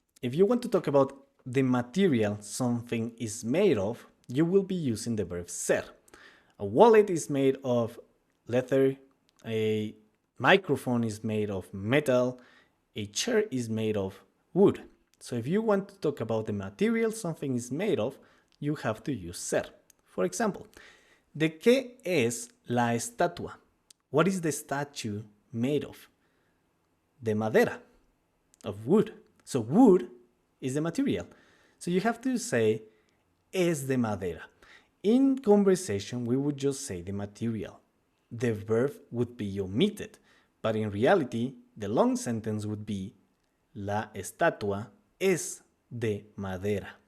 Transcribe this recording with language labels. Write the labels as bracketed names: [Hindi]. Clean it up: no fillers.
[English] If you want to talk about the material something is made of, you will be using the verb ser. A wallet is made of leather, a microphone is made of metal, a chair is made of wood. So if you want to talk about the material something is made of, you have to use ser. For example, [Spanish] ¿de qué es la estatua? [English] What is the statue made of? [Spanish] De madera, [English] of wood. So wood is the material. So you have to say [Spanish] es de madera. [English] In conversation, we would just say the material. The verb would be omitted, but in reality, the long sentence would be [Spanish] la estatua es de madera.